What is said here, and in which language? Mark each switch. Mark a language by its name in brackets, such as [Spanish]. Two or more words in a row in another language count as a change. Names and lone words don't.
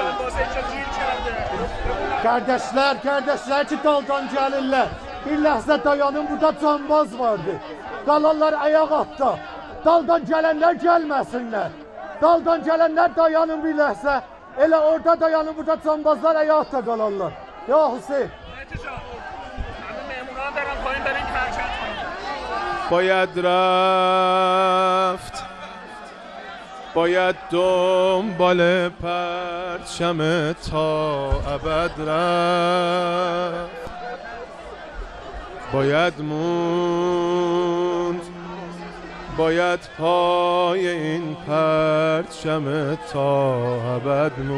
[Azerbaijani] Kardeşler ki daldan gəlirlər. Bir ləhzə dayanın, burada cambaz vardı. Qalanlar ayaq atda. Daldan gələnlər gəlməsinlər. Daldan gələnlər dayanın bir ləhzə. Elə orada dayanın, burada cambazlar ayaq atda qalarlar. Ya Hüseyin. [Persian] باید رفت باید دنبال پرچم تا ابد رفت باید موند باید پای این پرچم تا ابد